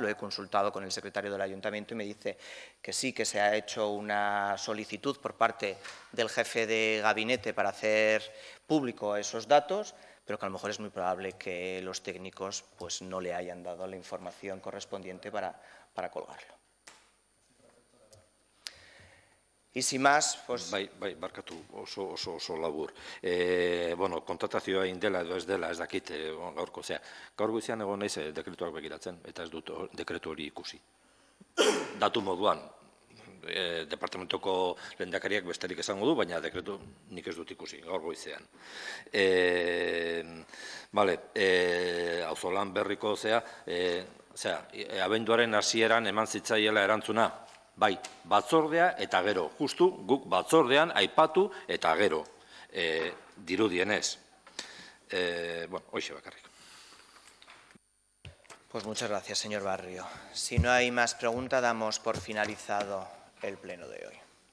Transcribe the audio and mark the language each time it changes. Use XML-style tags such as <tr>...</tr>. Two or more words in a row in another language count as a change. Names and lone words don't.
<es>Lo he consultado con el secretario del ayuntamiento y me dice que sí, que se ha hecho una solicitud por parte del jefe de gabinete para hacer público esos datos, pero que a lo mejor es muy probable que los técnicos pues, no le hayan dado la información correspondiente para colgarlo. Y sin más, pues...</es> <eu>Bai, barkatu, oso labur. Bueno, kontratazioa indela edo ez dela, ez dakit gaurko. Gaur goizean egon naiz dekretuak begiratzen, eta ez dut dekretu hori ikusi. Datu moduan, departamentoko lehendakariak besterik esango du, baina dekretu nik ez dut ikusi, gaur goizean. Auzolan berriko, abenduaren hasieran eman zitzaiela erantzuna, bai, batzordea eta gero, justu guk batzordean aipatu eta gero, dirudienez. Bueno, hoxe bakarrik.</eu> <es>Pues muchas gracias, señor Barrio. Si no hay más preguntas, damos por finalizado el pleno de hoy.</es>